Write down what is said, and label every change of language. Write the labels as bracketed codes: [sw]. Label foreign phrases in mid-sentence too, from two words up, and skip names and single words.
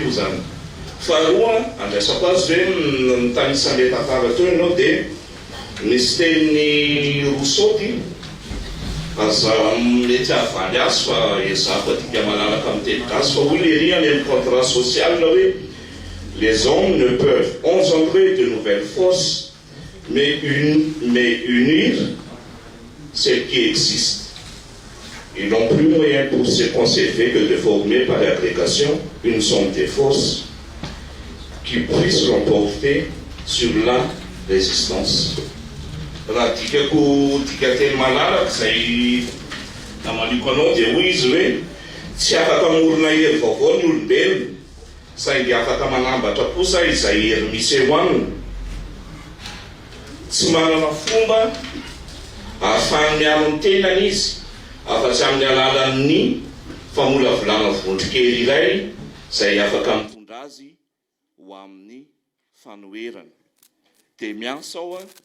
[mg] aloha zany faharoa andraisako azy hoe ny tany isan'le tantara teo ianao dia misy tenin'ny Rousseau aza mety ahavaly azy fa ezako atika malalaka amin'ny teny gasy fa hoy le riany amin'ny contrat social hoe [fr] les hommes ne peuvent engendrer de nouvelles forces mais unir celles qui existent. Ils n'ont plus moyen pour se conserver que de former par l'agrégation une somme de forces qui puisse l'emporter sur la résistance. [mg] Raha dikako dika teny malalaka zay namaliko anao dia hoy izy hoe tsy afaka morona hery vaovao ny olombelona saingy afaka manambatra kosa izay hery misy eo aminy tsy manana fomba ahafahany miaro ny tenany izy afa-tsy amin'ny alalan'ny famolavolana vondrokely iray zay afaka mitondra azy ho amin'ny fanoherana dia miasa ao